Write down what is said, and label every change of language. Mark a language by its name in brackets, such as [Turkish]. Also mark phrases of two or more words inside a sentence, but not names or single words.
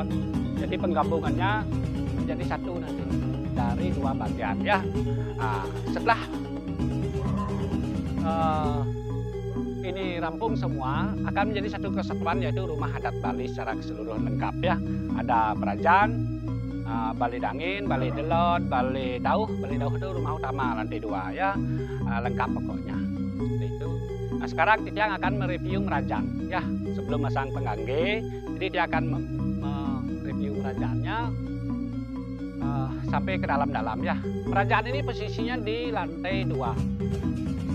[Indonesian] Jadi penggabungannya menjadi satu nanti dari 2 bagian ya. Nah, setelah ini rampung semua, akan menjadi satu kesatuan yaitu rumah adat Bali secara keseluruhan lengkap ya. Ada Merajan, Bali Dangin, Bali Delot, Bali Dauh. Bali Dauh itu rumah utama lantai 2 ya, lengkap pokoknya. Seperti itu. Nah sekarang Dityang akan mereview Merajan ya, sebelum masang penggangge. Jadi dia akan mereview Merajannya sampai ke dalam-dalam ya. Merajan ini posisinya di lantai 2.